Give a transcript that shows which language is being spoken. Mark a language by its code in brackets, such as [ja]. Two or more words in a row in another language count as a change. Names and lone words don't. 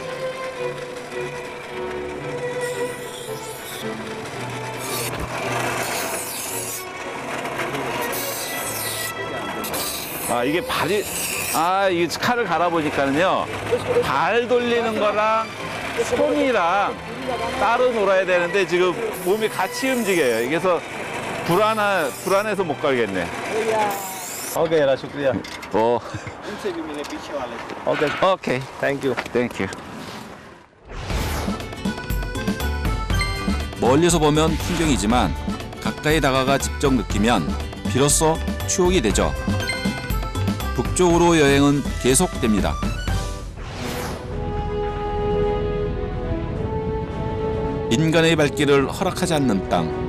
[ko] 이게 발이 이게 칼을 갈아보니까는요 발 돌리는 거랑 손이랑 따로 놀아야 되는데 지금 몸이 같이 움직여요. 그래서 불안해서 못 갈겠네. [ur] اوکے یار شکریہ. ان سے بھی ملے پیچھے والے [en] Okay. Thank you. [ko] 멀리서 보면 풍경이지만 가까이 다가가 직접 느끼면 비로소 추억이 되죠. 북쪽으로 여행은 계속됩니다. 인간의 발길을 허락하지 않는 땅.